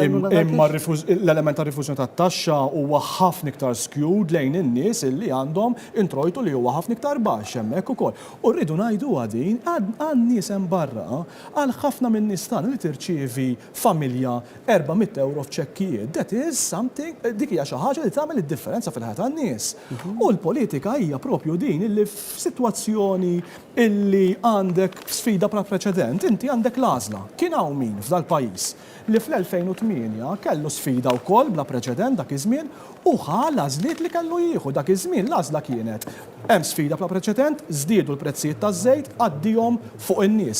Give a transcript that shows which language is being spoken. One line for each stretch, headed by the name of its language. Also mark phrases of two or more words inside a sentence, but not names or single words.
Maltese: imma l-element ta' rifużjoni tat-taxxa huwa ħafna iktar skewed lejn in-nies illi għandhom introjtu li huwa ħafna iktar baxx hemmhekk ukoll. U rridu ngħiduha din għan nies hemm barra għal ħafna minn nies tagħna li tirċievi familja 400 euro f'ċekkijiet.
English: That is something
Maltese: dik hija xi ħaġa li tagħmel id-differenza fil-ħajja tan-nies. U l-politika hija propju din illi f'sitwazzjoni illi għandek sfida bħal preċedent, inti għandek l-għażla. Kien hawn min f'dal pajjiż li fl-2008 kellu sfida wkoll bla preċedent dak iż-żmien u għażliet li kellu jieħu dak iż-żmien l-għażla kienet hemm sfida bla preċedent, żdiedu l-prezzijiet taż-żejt għaddihom fuq in-nies.